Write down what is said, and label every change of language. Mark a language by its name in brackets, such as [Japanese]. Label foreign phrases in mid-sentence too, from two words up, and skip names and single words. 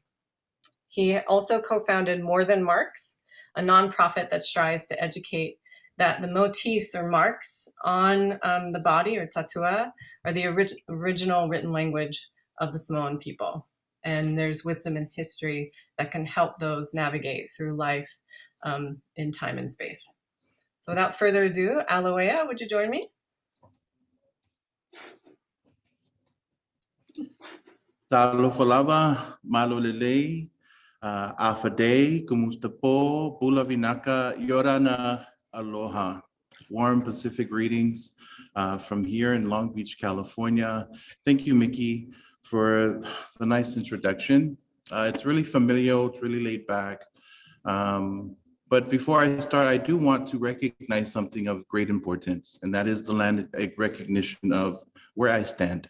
[English] He also co-founded More Than Marks, a nonprofit that strives to educate that the motifs or marks on the body, or tatua, are the original written language of the Samoan people. And there's wisdom and history that can help those navigate through life in time and space. So without further ado, Āloai'a, would you join me? [Samoan] Talofalava, malolele, afade, kumustapo, bulavinaka, yorana, aloha. [English] Warm Pacific greetings from here in Long Beach, California. Thank you, Mickey, for the nice introduction. It's really familial, it's really laid back. But before I start, I do want to recognize something of great importance, and that is the land recognition of where I stand.